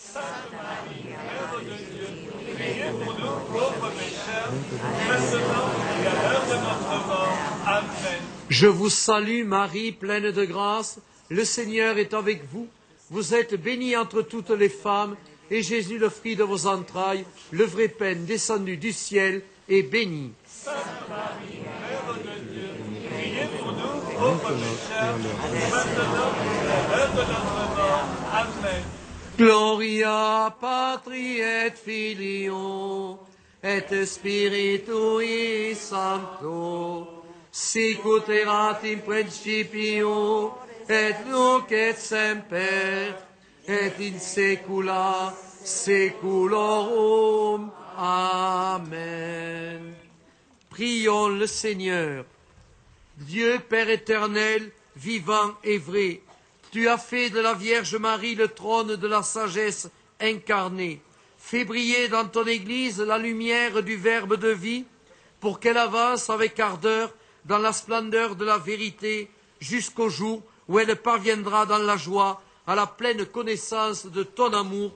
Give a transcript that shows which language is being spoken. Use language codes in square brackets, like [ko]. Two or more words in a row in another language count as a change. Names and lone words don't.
[fr] Je vous salue Marie, pleine de grâce, le Seigneur est avec vous. Vous êtes bénie entre toutes les femmes, et Jésus, le fruit de vos entrailles, le vrai pain descendu du ciel, est béni. [la] Gloria Patri et Filio et Spiritui Sancto, sic ut erat in principio et nunc et semper et in saecula saeculorum. [fr] Amen. Prions le Seigneur. Dieu Père éternel, vivant et vrai, tu as fait de la Vierge Marie le trône de la sagesse incarnée. Fais briller dans ton Église la lumière du Verbe de vie, pour qu'elle avance avec ardeur dans la splendeur de la vérité, jusqu'au jour où elle parviendra dans la joie à la pleine connaissance de ton amour.